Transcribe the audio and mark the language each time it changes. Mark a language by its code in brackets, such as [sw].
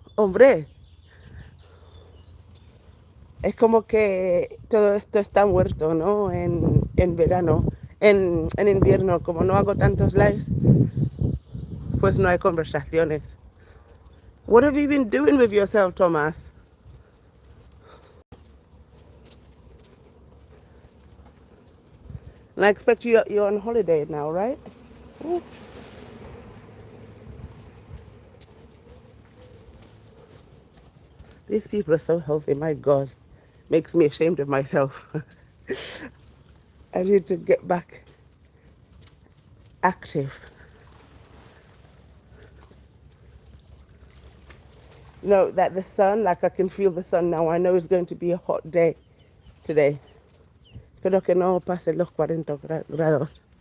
[es] Hombre, es como que todo esto está muerto, ¿no? En verano, en invierno, como no hago tantos lives, pues no hay conversaciones. [en] What have you been doing with yourself, Tomás? And I expect you're on holiday now, right? Ooh. These people are so healthy, my God. Makes me ashamed of myself. I need to get back active. No, that the sun, like I can feel the sun now. I know it's going to be a hot day today. [es] Espero que no pase los 40 grados.